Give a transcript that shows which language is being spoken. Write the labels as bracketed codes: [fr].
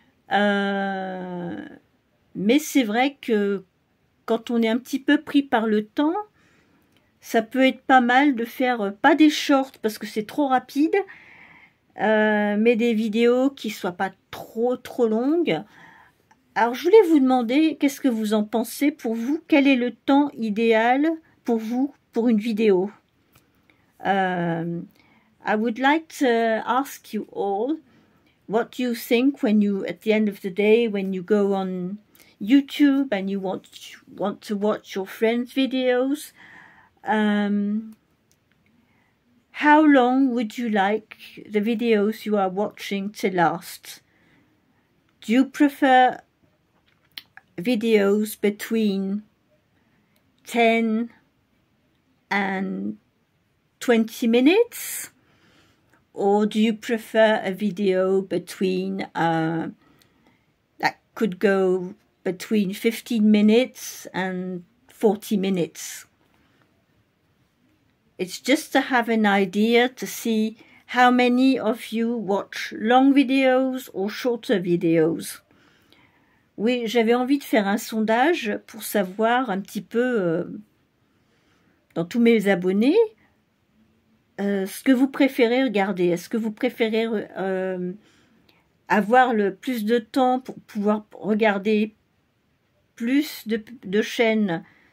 [fr] Mais c'est vrai que quand on est un petit peu pris par le temps, ça peut être pas mal de faire, pas des shorts parce que c'est trop rapide, mais des vidéos qui soient pas trop longues. Alors je voulais vous demander, qu'est-ce que vous en pensez pour vous? Quel est le temps idéal pour vous pour une vidéo? [en] I would like to ask you all what you think when you, at the end of the day, when you go on YouTube and you want to watch your friends' videos. How long would you like the videos you are watching to last? Do you prefer videos between 10 and 20 minutes? Or do you prefer a video between that could go between 15 minutes and 40 minutes? It's just to have an idea to see how many of you watch long videos or shorter videos. [fr] Oui, j'avais envie de faire un sondage pour savoir un petit peu dans tous mes abonnés ce que vous préférez regarder. Est-ce que vous préférez avoir le plus de temps pour pouvoir regarder plus de chaînes?